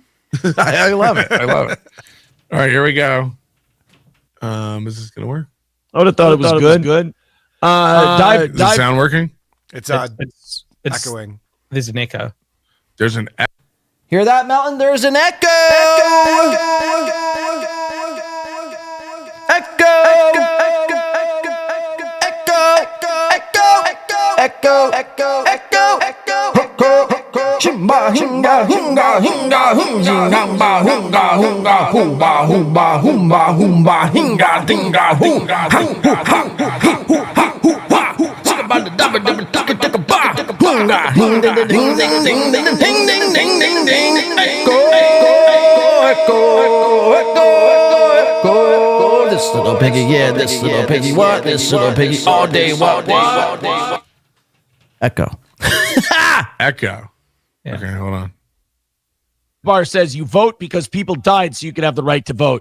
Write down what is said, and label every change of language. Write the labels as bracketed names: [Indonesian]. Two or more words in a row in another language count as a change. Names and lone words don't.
[English] I love it. I love it. All right, here we go. Is this gonna work? I would have thought it was good. Is the sound working? It's echoing. There's an echo. There's an echo. Hear that, Melton? There's an echo. Chimba hinga hinga hinga hingamba hunga hunga humba humba humba humba hinga dinga hunga hunga hunga ding ding ding ding ding ding ding ding ding echo. This little piggy, yeah, this little piggy, what? This little piggy all day, what? Echo. Echo. Okay, hold on. Bar says you vote because people died so you could have the right to vote.